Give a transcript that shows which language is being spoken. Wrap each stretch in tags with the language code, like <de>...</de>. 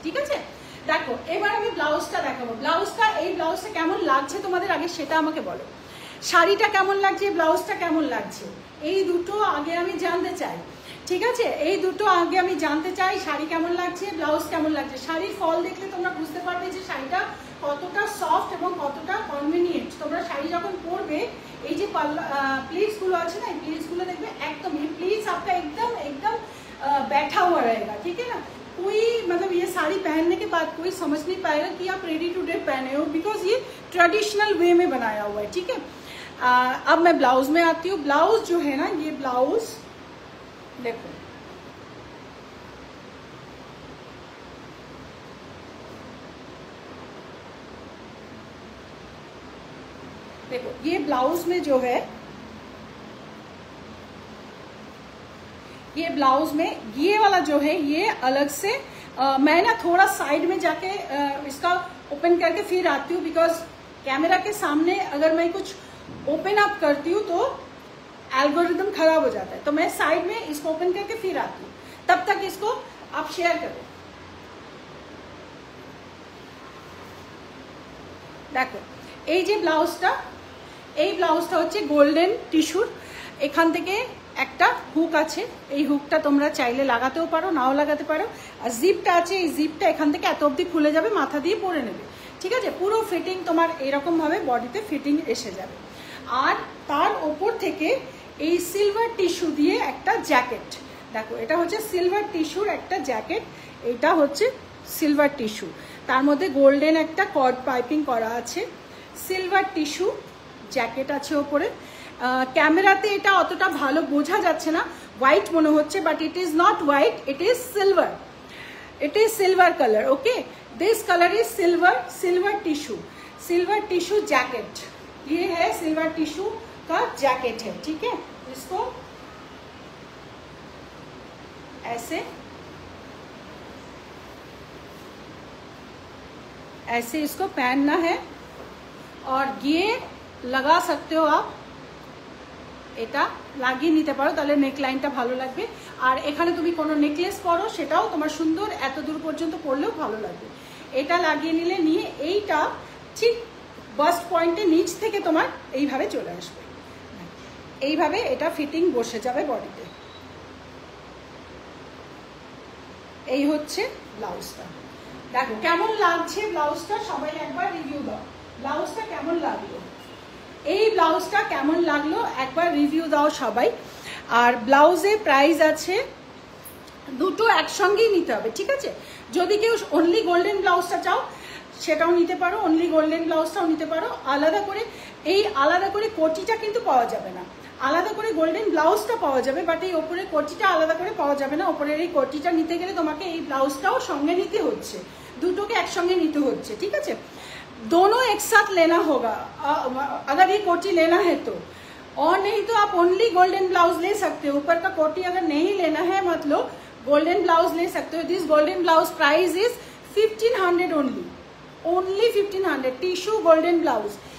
<bn>ঠিক আছে, দেখো এবার আমি ব্লাউজটা দেখাবো। এই ব্লাউজটা কেমন লাগছে তোমাদের আগে সেটা আমাকে বলো। শাড়িটা কেমন লাগছে, ব্লাউজটা কেমন লাগছে, এই দুটো আগে আমি জানতে চাই। ঠিক আছে, এই দুটো আগে আমি জানতে চাই, শাড়ি কেমন লাগছে, ব্লাউজ কেমন লাগছে। শাড়ির ফল দেখলে তোমরা বুঝতে পারবে যে শাড়িটা কতটা সফট এবং কতটা কনভিনিয়েন্ট। তোমরা শাড়ি যখন পরবে, এই যে प्लीट्सগুলো আছে না, এই प्लीट्सগুলো देखবে एकदम,</bn> <hi>ये प्लीट्स आपका एकदम एकदम बैठा हुआ रहेगा, ठीक है ना। कोई मतलब ये साड़ी पहनने के बाद कोई समझ नहीं पाएगा कि आप रेडी टू डे पहने हो, बिकॉज ये ट्रेडिशनल वे में बनाया हुआ है, ठीक है। अब मैं ब्लाउज में आती हूँ। ब्लाउज जो है ना, ये ब्लाउज देखो, देखो ये ब्लाउज में जो है, ये ब्लाउज में ये वाला जो है ये अलग से मैं ना थोड़ा साइड में जाके इसका ओपन करके फिर आती हूँ, बिकॉज कैमरा के सामने अगर मैं कुछ ओपन अप करती हूँ तो एल्गोरिदम खराब हो जाता है। तो मैं साइड में इसको ओपन करके फिर आती हूँ, तब तक इसको आप शेयर करो।</hi> <bn>देखो এই যে ব্লাউজটা, এই ব্লাউজটা হচ্ছে গোল্ডেন টিস্যুর। এখান থেকে একটা হুক আছে, এই হুকটা তোমরা চাইলে লাগাতেও পারো, নাও লাগাতে পারো। আর জিপটা আছে, এই জিপটা এখান থেকে এত অবধি খুলে যাবে, মাথা দিয়ে পরে নেবে, ঠিক আছে। পুরো ফিটিং তোমার এরকম ভাবে বডিতে ফিটিং এসে যাবে। আর তার ওপর থেকে এই সিলভার টিস্যু দিয়ে একটা জ্যাকেট, দেখো এটা হচ্ছে সিলভার টিস্যুর একটা জ্যাকেট, এটা হচ্ছে সিলভার টিস্যু, তার মধ্যে গোল্ডেন একটা কর্ড পাইপিং করা আছে, সিলভার টিস্যু জ্যাকেট আছে ওপরে। ক্যামেরাতে এটা অতটা ভালো বোঝা যাচ্ছে না, হোয়াইট মনে হচ্ছে,</bn> <en>But it is not white, it is silver, it is silver colour. Okay, this colour is silver,</en> <hi>silver tissue jacket, ये है सिल्वर टिश्यू का जैकेट है, ठीक है। इसको ऐसे ऐसे इसको पहनना है, और ये लगा सकते हो आप,</hi> <bn>এটা লাগিয়ে নিতে পারো, তাহলে নেকলাইনটা ভালো লাগবে। আর এখানে তুমি কোনো নেকলেস পরো, সেটাও তোমার সুন্দর, এত দূর পর্যন্ত পরলেও ভালো লাগবে। এটা লাগিয়ে নিলে, নিয়ে এইটা ঠিক বাস্ট পয়েন্টে নিচ থেকে তোমার এইভাবে চলে আসবে, এইভাবে এটা ফিটিং বসে যাবে বডিতে। এই হচ্ছে ব্লাউজটা। দেখো কেমন লাগছে ব্লাউজটা, সবাই একবার রিভিউ দাও, ব্লাউজটা কেমন লাগলো, এই ব্লাউজটা কেমন লাগলো একবার রিভিউ দাও সবাই। আর ব্লাউজের প্রাইস আছে, দুটো একসঙ্গেই নিতে হবে, ঠিক আছে। যদি কেউ অনলি গোল্ডেন ব্লাউজটা চাও সেটাও নিতে পারো, অনলি গোল্ডেন ব্লাউজটাও নিতে পারো। আলাদা করে এই আলাদা করে কোটিটা কিন্তু পাওয়া যাবে না, আলাদা করে গোল্ডেন ব্লাউজটা পাওয়া যাবে, বাট এই ওপরের কোটিটা আলাদা করে পাওয়া যাবে না। ওপরের এই কোটিটা নিতে গেলে তোমাকে এই ব্লাউজটাও সঙ্গে নিতে হচ্ছে, দুটোকে একসঙ্গে নিতে হচ্ছে, ঠিক আছে।</bn> <hi>दोनों एक साथ लेना होगा अगर ये कोटी लेना है तो, और नहीं तो आप ओनली गोल्डन ब्लाउज ले सकते हो। ऊपर का कोटी अगर नहीं लेना है मतलब गोल्डन ब्लाउज ले सकते हो।</hi> <en>This golden blouse price is 1500 only 1500, tissue golden blouse.</en>